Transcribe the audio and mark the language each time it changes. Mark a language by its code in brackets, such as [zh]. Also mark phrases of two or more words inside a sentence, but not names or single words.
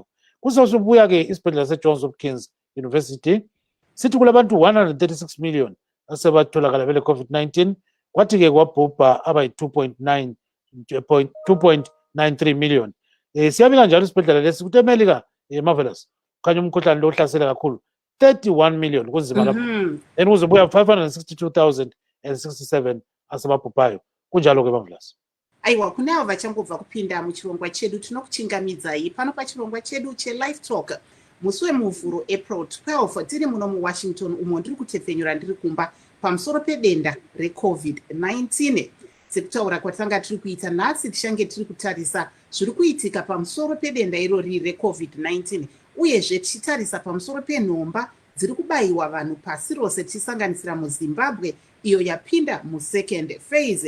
[nd] Kuzobuya ke isibhedlela seJohns Hopkins University sithi kulabantu 136 million asebatholakala bele COVID-19, kwathi ke kwabhubha abayi 2.93 million. Siyabika njalo isibhedlela lesi ukuthi eMelika, Marvelous, khanya umkhuhlane lo uhlasele kakhulu 31 million kunzima lapho. And kuzobuya 562,067 asemapopayo. Kunjalo ke Marvelous. [sn] Aiwa, kunavo vachangobva kupinda muchirongwa chedu tinokuchingamidzai pano pachirongwa chedu cheLiveTalk musi wemuvhuro April 12 tiri muno muWashington umo ndiri kutepfenyura ndiri kumba pamusoro pedenda reCovid-19. Sekutaura kwatanga tiri kuita nhasi tichange tiri kutarisa zviri kuitika pamusoro pedenda irori reCovid-19 uyezve tichitarisa pamusoro penhomba dziri kubayiwa vanhu pasi rose tichisanganisira muZimbabwe iyo yapinda [en] musecond phase.